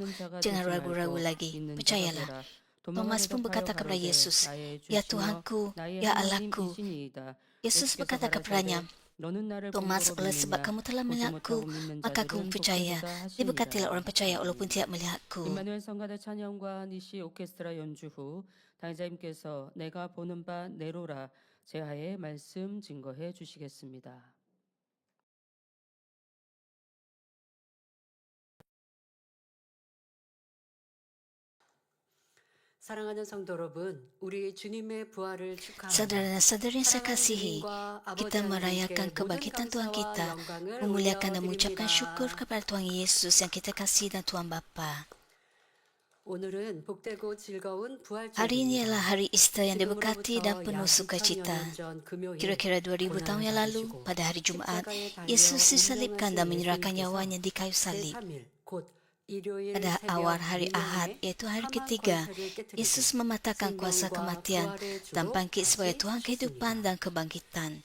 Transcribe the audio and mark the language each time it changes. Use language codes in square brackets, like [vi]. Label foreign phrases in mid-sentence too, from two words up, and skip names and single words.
[ms] Jangan ragu-ragu lagi. Percayalah. Thomas pun berkata kepada Yesus, ya Tuhanku, ya Allahku. Yesus berkata kepadanya, Thomas, oleh sebab kamu telah melihatku, maka kamu percaya. Diberkatilah orang percaya walaupun tidak melihatku. [ko] 임마누엘 성가대 찬양과 니시 오케스트라 연주 후 당자님께서 내가 보는 바 내로라 제하의 말씀 증거해 주시겠습니다. 사랑하는 성도 여러분, 우리 주님의 부활을 축하합니다. [ms] Saudara dan saudari yang saya kasihi, kita merayakan kebangkitan Tuhan kita, memuliakan dan mengucapkan syukur kepada Tuhan Yesus yang kita kasih dan Tuhan Bapa. [ko] 오늘은 복되고 즐거운 부활 [ms] Hari ini [ko] 주일입니다. [ms] adalah hari Easter yang diberkati dan penuh sukacita. Kira-kira 2000 tahun yang lalu, pada hari Jumaat, Yesus disalibkan dan menyerahkan nyawanya di kayu salib. Pada awal hari Ahad, iaitu hari ketiga, Yesus mematahkan kuasa kematian dan bangkit sebagai Tuhan kehidupan dan kebangkitan.